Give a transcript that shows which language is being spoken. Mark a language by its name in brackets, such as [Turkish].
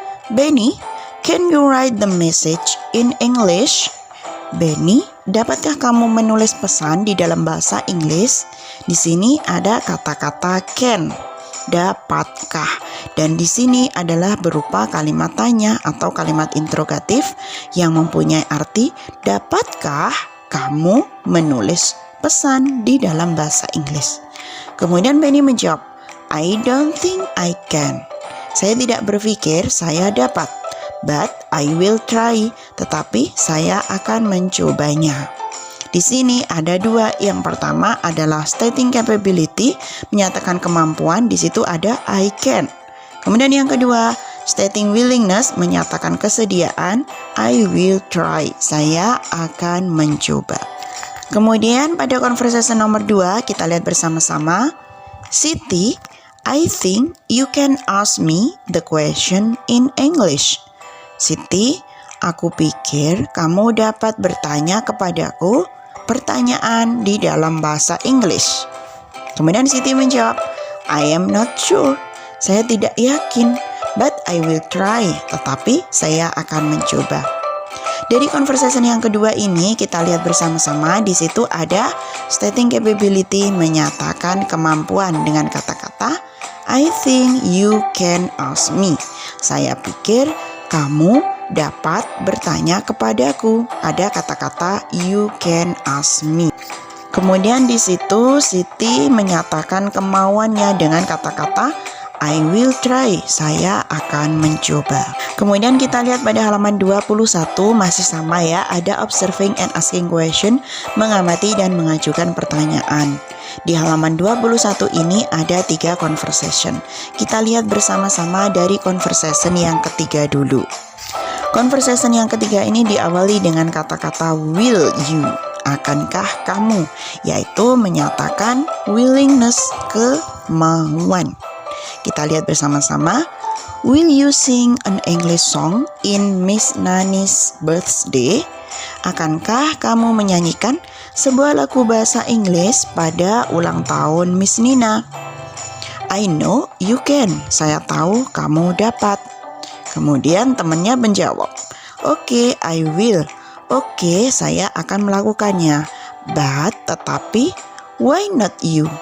[English] Benny, can you write the message in English? [Indonesian] Benny, dapatkah kamu menulis pesan di dalam bahasa Inggris? Di sini ada kata-kata can, dapatkah, dan di sini adalah berupa kalimat tanya atau kalimat interrogatif yang mempunyai arti dapatkah kamu menulis pesan di dalam bahasa Inggris. Kemudian Benny menjawab, [English] I don't think I can. [Indonesian] Saya tidak berpikir saya dapat. [English] But I will try. [Indonesian] Tetapi saya akan mencobanya. Di sini ada dua. Yang pertama adalah stating capability, menyatakan kemampuan. Di situ ada [English] I can. [Indonesian] Kemudian yang kedua, stating willingness, menyatakan kesediaan. [English] I will try. [Indonesian] Saya akan mencoba. Kemudian pada conversation nomor 2 kita lihat bersama-sama. [English] Siti, I think you can ask me the question in English. [Indonesian] Siti, aku pikir kamu dapat bertanya kepadaku pertanyaan di dalam bahasa Inggris. [English] Kemudian Siti menjawab, I am not sure. [Indonesian] Saya tidak yakin, [English] but I will try. [Indonesian] Tetapi saya akan mencoba. Dari conversation yang kedua ini kita lihat bersama-sama, di situ ada stating capability, menyatakan kemampuan dengan kata-kata [English] I think you can ask me. [Indonesian] Saya pikir kamu dapat bertanya kepadaku. Ada kata-kata [English] you can ask me. [Indonesian] Kemudian di situ Siti menyatakan kemauannya dengan kata-kata [English] I will try, [Indonesian] saya akan mencoba. Kemudian kita lihat pada halaman 21, masih sama ya, ada observing and asking question, mengamati dan mengajukan pertanyaan. Di halaman 21 ini ada 3 conversation. Kita lihat bersama-sama dari conversation yang ketiga dulu. Conversation yang ketiga ini diawali dengan kata-kata [English] will you, [Indonesian] akankah kamu, yaitu menyatakan willingness, kemauan. Kita lihat bersama-sama. [English] Will you sing an English song in Miss Nani's birthday? [Indonesian] Akankah kamu menyanyikan sebuah lagu bahasa Inggris pada ulang tahun Miss Nina? [English] I know you can. [Indonesian] Saya tahu kamu dapat. Kemudian temannya menjawab, [English] Okay, I will. [Indonesian] Oke, saya akan melakukannya. [English] But, [Indonesian] tetapi, [English] why not you?